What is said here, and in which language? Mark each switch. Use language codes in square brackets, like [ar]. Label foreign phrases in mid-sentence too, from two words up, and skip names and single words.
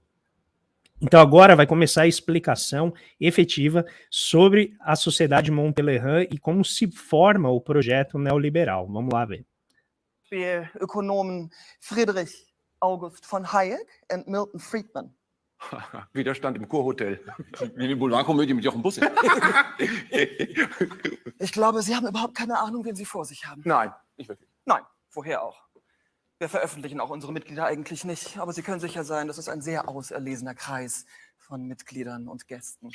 [pt] Então agora vai começar a explicação efetiva sobre a Sociedade Mont-Pelerin e como se forma o projeto neoliberal. Vamos lá ver. [de] Ökonomen Friedrich August von Hayek and Milton Friedman. Widerstand im Kurhotel. Wie eine Boulevardkomödie mit Jochen Busse. Ich glaube, Sie haben überhaupt keine Ahnung, wen Sie vor sich haben. Nein. Nicht wirklich. Nein, woher auch? Wir veröffentlichen auch unsere Mitglieder eigentlich nicht, aber Sie können sicher sein, das ist ein sehr auserlesener Kreis von Mitgliedern und Gästen.